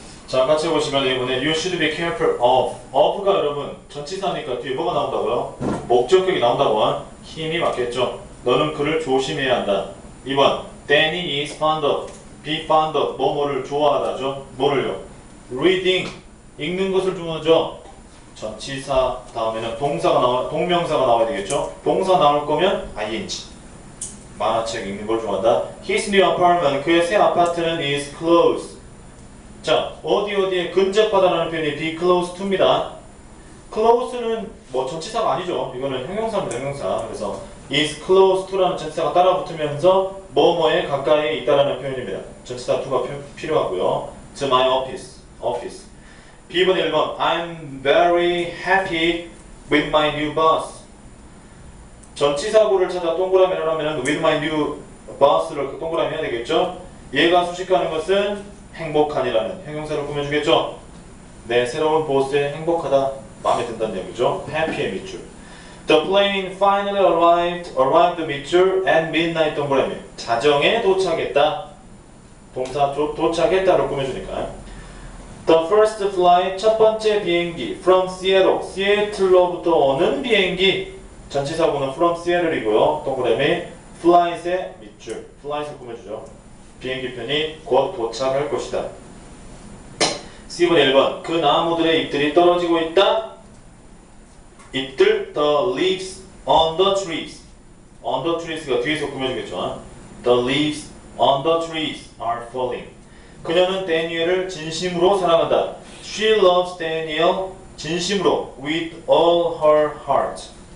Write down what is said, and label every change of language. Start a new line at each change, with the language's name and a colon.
Korean: 자, 같이 보시면 이번에
English: you should be careful of
Korean: 가 여러분 전치사니까 뒤에 뭐가 나온다고요? 목적격이 나온다고. 힘이 맞겠죠? 너는 그를 조심해야 한다. 2번
English: Danny is fond of be fond of
Korean: 뭐뭐를 좋아하다죠? 뭐를요? reading 읽는 것을 좋아하죠? 전치사 다음에는 동명사가 나와야 되겠죠? 동사 나올 거면 ing 만화책 읽는 걸 좋아한다.
English: His new apartment
Korean: 그의 새 아파트는
English: is close
Korean: 자, 어디에 근접하다라는 표현이
English: be close to
Korean: 입니다. close는 뭐 전치사가 아니죠. 이거는 형용사입니다. 형용사. 그래서
English: is close to
Korean: 라는 전치사가 따라 붙으면서 뭐뭐에 가까이에 있다라는 표현입니다. 전치사 to가 필요하고요.
English: to my office.
Korean: B번 1번
English: I'm very happy with my new boss.
Korean: 전치사구를 찾아 동그라미를 하면
English: with my new boss
Korean: 를 동그라미 해야 되겠죠. 얘가 수식하는 것은 행복한이라는 형용사를 꾸며주겠죠. 네, 새로운 보스에 행복하다, 마음에 든다는 얘기죠. happy의 밑줄.
English: The plane finally arrived
Korean: 밑줄
English: at midnight
Korean: 동그라미. 자정에 도착했다. 동사 도착했다를 꾸며주니까.
English: The first flight
Korean: 첫 번째 비행기
English: from Seattle
Korean: 시애틀로부터 오는 비행기. 전치사구는
English: from Seattle
Korean: 이고요. 동그라미 flight의 밑줄. flight을 꾸며주죠. 비행기 편이 곧 도착할 것이다. C번 1번 그 나무들의 잎들이 떨어지고 있다. 잎들
English: the leaves on the trees.
Korean: on the trees가 뒤에서 꾸며주겠죠.
English: The leaves on the trees are falling.
Korean: 그녀는 데니엘을 진심으로 사랑한다.
English: She loves Daniel
Korean: 진심으로
English: with all her heart.